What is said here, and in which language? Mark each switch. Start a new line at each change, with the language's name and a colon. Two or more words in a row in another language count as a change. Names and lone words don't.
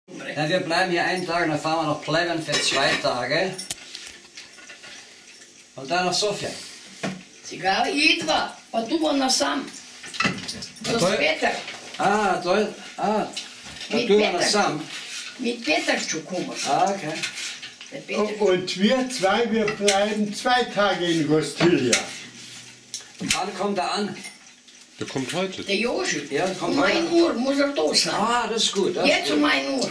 German: Ja, wir bleiben hier einen Tag und dann fahren wir nach Pleven für 2 Tage. Und dann nach Sofia.
Bulgarian: Сега идва, пътува насам. С Петър. Пътува насам.
German: Mit Peter чукумаш. Okay. Und wir zwei, wir bleiben 2 Tage in Gostilia. Wann kommt er an? Der kommt heute. Der Joži. Ja, kommt Um heute. 1 Uhr muss er da sein. Ah, das ist gut. Das ist Jetzt gut. um 1 Uhr